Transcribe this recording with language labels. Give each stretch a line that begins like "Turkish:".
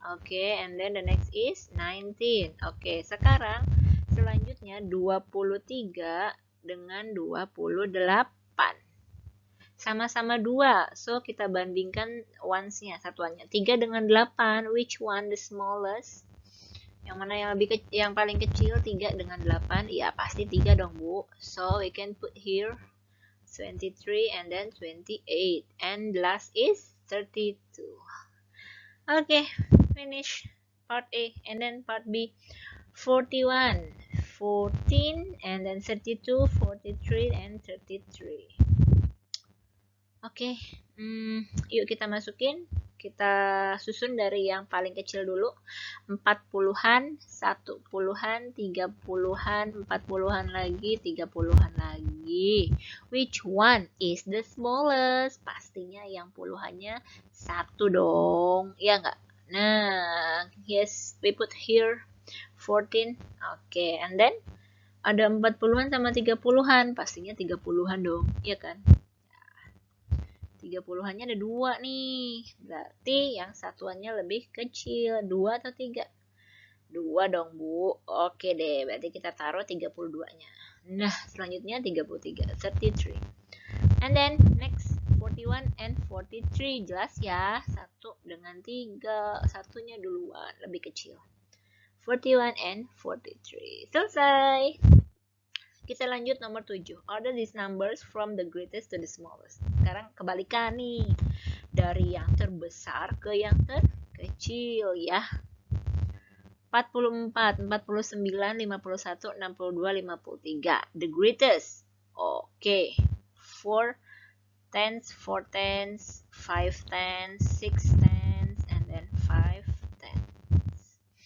English: Okay, and then the next is 19.
Indonesian: Okay, sekarang selanjutnya 23 dengan 28. Sama-sama 2. So, kita bandingkan ones-nya, satuannya. 3 dengan 8,
English: which one the smallest?
Indonesian: Yang mana yang paling kecil? 3 dengan 8. Ya, pasti 3 dong, Bu.
English: So, we can put here 23 and then 28. And last is 32. Okay, finish part A. And then part B, 41. 14, and then 32, 43, and 33.
Indonesian: Oke, yuk kita masukin. Kita susun dari yang paling kecil dulu. 40-an, 10-an, 30-an, 40-an lagi, 30-an lagi.
English: Which one is the smallest?
Indonesian: Pastinya yang puluhannya 1 dong. Ya nggak? Nah,
English: yes, we put here 14.
Indonesian: Oke,
English: and then
Indonesian: ada 40-an sama 30-an. Pastinya 30-an dong. Iya kan? 30-annya ada 2 nih. Berarti yang satuannya lebih kecil. 2 atau 3? 2 dong, Bu. Oke deh, berarti kita taruh 32-nya. Nah, selanjutnya 33. 33.
English: And then, next, 41 and 43.
Indonesian: Jelas ya? 1 dengan 3. Satunya duluan, lebih kecil. 41 and 43. Selesai. Kita lanjut nomor 7.
English: Order these numbers from the greatest to the smallest.
Indonesian: Sekarang kebalikan nih. Dari yang terbesar ke yang terkecil ya.
English: 44, 49, 51, 62, 53. The greatest. Oke. 4 tens, 4 tens, 5 tens, 6 tens, and then 5 tens.